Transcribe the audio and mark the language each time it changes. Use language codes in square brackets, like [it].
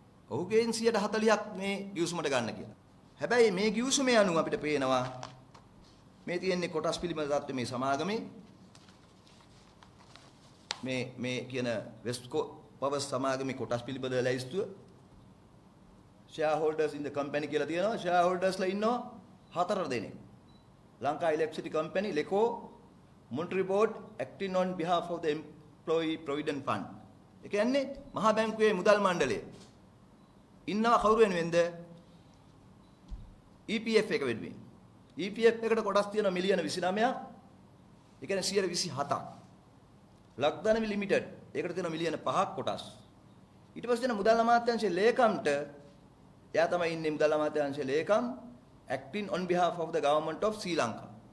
[si] ඔහුගෙන් 40%ක් මේ ගිවිසුමට ගන්න කියලා. හැබැයි මේ ගිවිසුමේ අනුව අපිට පේනවා මේ තියෙන්නේ කොටස් පිළිබඳ තත්ත්වය මේ සමාගමේ මේ කියන වෙස්කෝ පවර්ස් සමාගමේ කොටස් පිළිබඳ ලැයිස්තුව [en] shareholders in the company [si] කියලා තියෙනවා. shareholdersලා ඉන්නවා 4 දෙනෙක්. [en] Lanka Electricity Company, LECO, Monetary Board acting on behalf of the Employee Provident Fund. [si] ඒ කියන්නේ මහා බැංකුවේ මුදල් මණ්ඩලය ඉන්නවා කවුරු වෙනුවෙන්ද? EPF එක වෙනුවෙන්. EPF එකට කොටස් තියෙනවා මිලියන 29ක්. ඒ කියන්නේ 127ක්. ලක්දනවි ලිමිටඩ් ඒකට තියෙනවා මිලියන 5ක් කොටස්. ඊට පස්සේ තියෙන මුදල් අමාත්‍යාංශයේ ලේකම්ට එයා තමයි ඉන්නේ මුදල් අමාත්‍යාංශයේ ලේකම් [en] acting on behalf of the government of Sri Lanka.